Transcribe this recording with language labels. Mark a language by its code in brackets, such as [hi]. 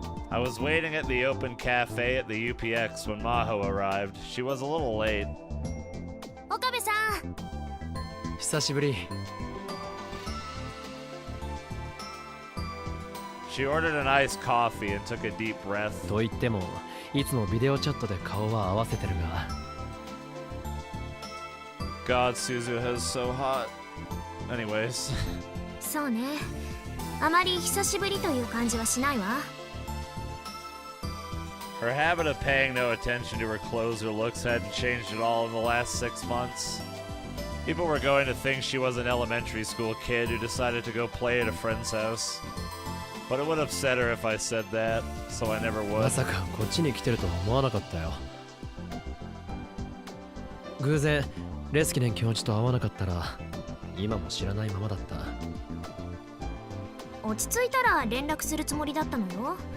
[en] I was waiting at the open cafe at the UPX when Maho arrived. She was a little late. Okabe-san! [ja] 久しぶり。 [en] She ordered an iced coffee and took a deep breath. [ja] と言っても、いつもビデオチャットで顔は合わせてるが。 [en] God, Suzuha's so hot. Anyways. [ja] そうね。あまり久しぶりという感じはしないわ。 [en] Her habit of paying no attention to her clothes or looks hadn't changed at all in the last 6 months. People were going to think she was an elementary school kid who decided to go play at a friend's house. But it would upset her if I said that, so I never would. [ja] まさかこっちに来てるとは思わなかったよ。偶然レスキネン教授と会わなかったら今も知らないままだった。落ち着いたら連絡するつもりだったのよ。